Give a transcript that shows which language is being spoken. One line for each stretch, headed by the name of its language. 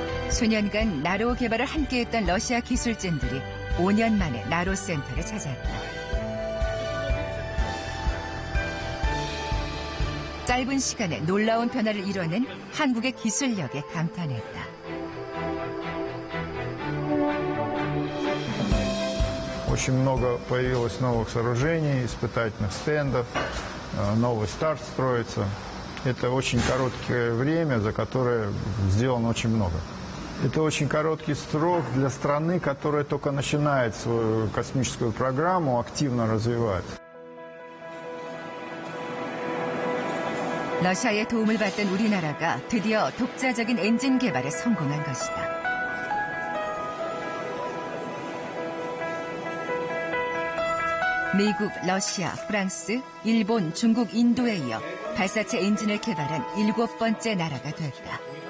Korean: 수년간 나로호 개발을 함께했던 러시아 기술진들이 5년 만에 나로 센터를 찾았다. 짧은 시간에 놀라운 변화를 이뤄낸 한국의 기술력에 감탄했다.
Russian: Очень много появилось новых сооружений, испытательных стендов, новый старт строится. Это очень короткое время, за которое сделано очень много. Это очень короткий срок для страны, которая только начинает свою космическую программу активно развивать.
Korean: 러시아의 도움을 받던 우리나라가 드디어 독자적인 엔진 개발에 성공한 것이다. 미국, 러시아, 프랑스, 일본, 중국, 인도에 이어 발사체 엔진을 개발한 7번째 나라가 됐다.